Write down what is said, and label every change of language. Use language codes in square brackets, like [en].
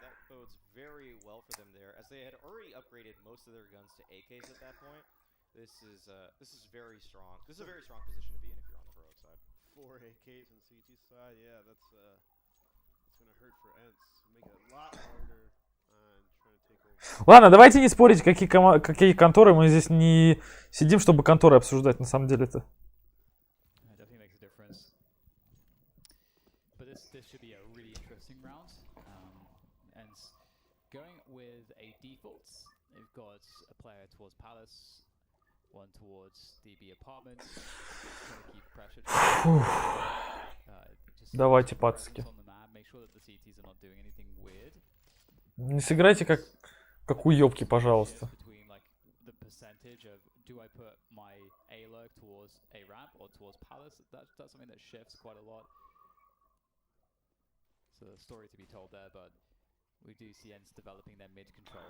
[en] That bodes very well for them there, as they had already upgraded most of their guns to AKs at that point. This is very strong. This is a very strong position to be in if you're on the heroic side. 4 AKs on CG side, yeah, that's gonna hurt for ENCE. Make it a lot harder on trying to take over. [ru] Ладно, давайте не спорить, какие конторы. Мы здесь не сидим, чтобы конторы обсуждать, на самом деле-то. [en] It definitely makes a difference. But this should be a really interesting round. And going with a default, they've got a player towards Palace, one towards DB Apartments. Trying to keep pressure. Just [ru] Давайте, [en] presence [ru] пацки. [en] on the map, make sure that the CTs are not doing anything weird. [ru] Не сыграйте как уёбки, пожалуйста. [en] Between like the percentage of do I put my A lurk towards A ramp or towards palace. That's something that shifts quite a lot. So a story to be told there, but we do see ENCE developing their mid control.